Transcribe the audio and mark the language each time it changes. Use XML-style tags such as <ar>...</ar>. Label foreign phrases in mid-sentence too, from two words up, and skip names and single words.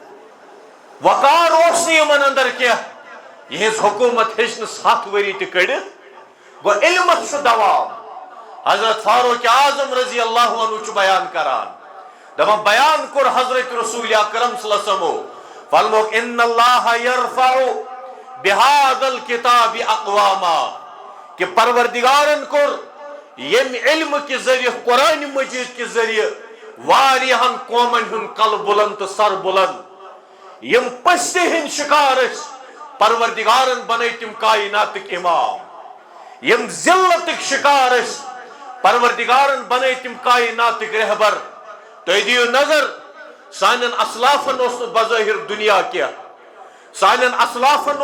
<ks>وقار اوس نہٕ یمن اندر کینٛہہ یہنٛز حکومت ہیٚچ نہٕ 7 ؤری تہِ کٔڑِتھ گوٚو علمس چھُ دوام حضرت فاروق اعظم</ks> <ar>رضی اللہ عنہ</ar> <ks>چھُ بیان کران دپان بیان کوٚر حضرت رسول اکرم</ks> <ar>صلی اللہ علیہ وسلمو</ar> <ks>فرموکھ</ks> <ar>ان اللہ یرفع بہذا الکتاب اقواما</ar> <ks>کہ پروردگارن کوٚر ییٚمہِ علم کہِ ذریعہ قرآن مجید کہِ ذریعہ واریاہن قومن ہُنٛد کل بلند تہٕ سر بلند یم پستی ہٕنٛدۍ شکار ٲسۍ پروردگارن بنٲے تِم کائناتٕکۍ امام یم ذلتٕکۍ شکار ٲسۍ پروردگارن بنٲے تِم کائناتٕکۍ رہبر تُہۍ دِیِو نظر سانٮ۪ن اسلافن اوس نہٕ بظٲہر دنیا کینٛہہ سانٮ۪ن اسلافن</ks>